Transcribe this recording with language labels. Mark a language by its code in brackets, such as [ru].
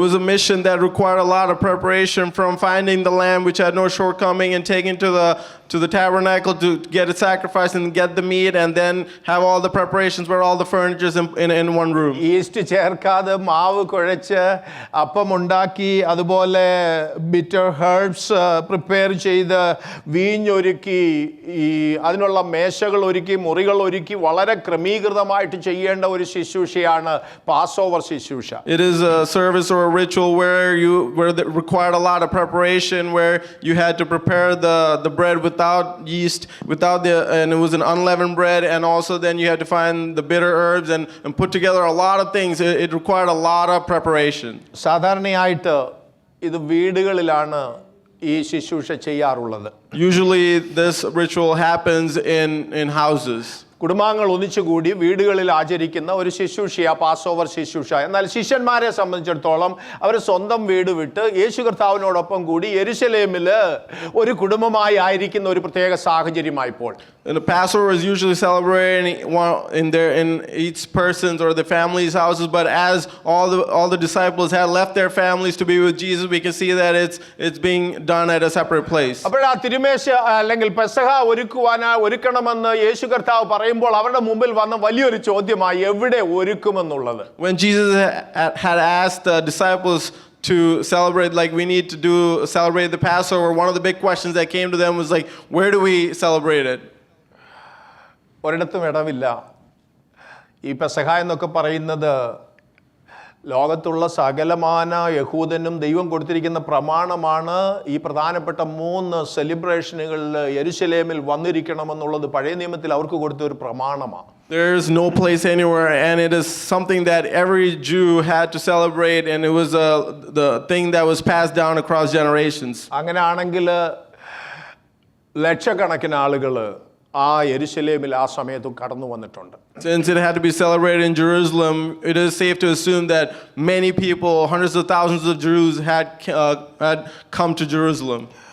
[en] It was a mission that required a lot of preparation, from finding the lamb which had no shortcoming and taking to the tabernacle to get it sacrificed and get the meat, and then have all the preparations where all the furniture is in one room. [ml] East ചേർക്കാതെ മാവ് കുഴച്ച് അപ്പം ഉണ്ടാക്കി അതുപോലെ bitter herbs prepare ചെയ്ത് വീഞ്ഞൊരുക്കി ഈ അതിനുള്ള മേശകൾ ഒരുക്കി മുറികൾ ഒരുക്കി വളരെ ക്രമീകൃതമായിട്ട് ചെയ്യേണ്ട ഒരു ശുശ്രൂഷയാണ് പാസ്ഓവർ ശുശ്രൂഷ. [en] It is a service or a ritual where it required a lot of preparation, where you had to prepare the bread without yeast, and it was an unleavened bread, and also then you had to find the bitter herbs and put together a lot of things. It required a lot of preparation. [ml] സാധാരണയായിട്ട് ഇത് വീടുകളിലാണ് ഈ ശുശ്രൂഷ ചെയ്യാറുള്ളത്. [en] Usually this ritual happens in houses. [ml] കുടുംബാംഗങ്ങൾ ഒന്നിച്ചുകൂടി വീടുകളിൽ ആചരിക്കുന്ന ഒരു ശുശ്രൂഷയാ പാസ്ഓവർ ശുശ്രൂഷ. എന്നാൽ ശിഷ്യന്മാരെ സംബന്ധിച്ചിടത്തോളം അവർ സ്വന്തം വീട് വിട്ട് യേശു കർത്താവിനോടൊപ്പം കൂടി യെരുശലേമിൽ ഒരു കുടുംബമായി ആയിരിക്കുന്ന ഒരു പ്രത്യേക സാഹചര്യമായിപ്പോൾ. [en] And the Passover is usually celebrated in each person's or the family's houses, but as all the disciples had left their families to be with Jesus, we can see that it's being done at a separate place. [ml] അപ്പോൾ ആ തിരുമേശ അല്ലെങ്കിൽ പെസഹ ഒരുക്കണമെന്ന് യേശു കർത്താവ് പറയുമ്പോൾ അവരുടെ മുമ്പിൽ വന്ന വലിയൊരു ചോദ്യമായി എവിടെ ഒരുക്കുമെന്നുള്ളത്. [en] When Jesus had asked the disciples to celebrate, like we need to celebrate the Passover, one of the big questions that came to them was like, where do we celebrate it? [ml] ഒരിടത്തും ഇടമില്ല. ഈ പെസഹ എന്നൊക്കെ പറയുന്നത് ലോകത്തുള്ള സകലമാന യഹൂദനും ദൈവം കൊടുത്തിരിക്കുന്ന പ്രമാണമാണ്. ഈ പ്രധാനപ്പെട്ട 3 സെലിബ്രേഷനുകളിൽ യെരുശലേമിൽ വന്നിരിക്കണമെന്നുള്ളത് പഴയ നിയമത്തിൽ അവർക്ക് കൊടുത്ത ഒരു പ്രമാണമാണ്. [en] There is no place anywhere, and it is something that every Jew had to celebrate, and it was the thing that was passed down across generations. [ml] അങ്ങനെയാണെങ്കിൽ ലക്ഷക്കണക്കിന് ആളുകൾ ആ യെരുശലേമിൽ ആ സമയത്ത് കടന്നു വന്നിട്ടുണ്ട്. [en] Since it had to be celebrated in Jerusalem, it is safe to assume that many people, hundreds of thousands of Jews, had come to Jerusalem.